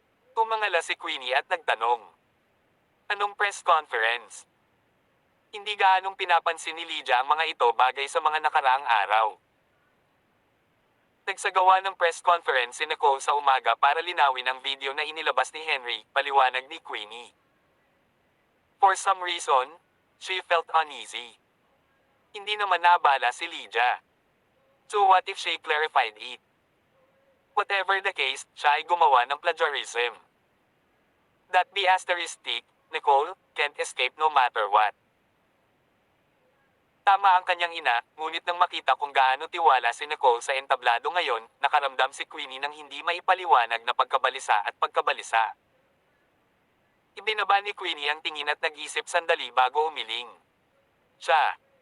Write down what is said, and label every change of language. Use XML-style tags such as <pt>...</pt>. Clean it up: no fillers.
<tl>Tumangala si Queenie at nagtanong. Anong press conference? Hindi gaanong pinapansin ni Lydia ang mga ito bagay sa mga nakaraang araw. Nagsagawa ng press conference si Nicole sa umaga para linawin ang video na inilabas ni Henry, paliwanag ni Queenie.</tl> <en>For some reason, she felt uneasy.</en> <tl>Hindi naman naabala si Lydia.</tl> <en>So what if she clarified it? Whatever the case,</en> <tl>siya ay gumawa ng plagiarism.</tl> <en>That be asterisk, Nicole, can't escape no matter what.</en> <tl>Tama ang kanyang ina, ngunit nang makita kung gaano tiwala si Nicole sa entablado ngayon, nakaramdam si Queenie ng hindi maipaliwanag na pagkabalisa at pagkabalisa. Ibinaba ni Queenie ang tingin at nag-isip sandali bago umiling. Siya.</tl>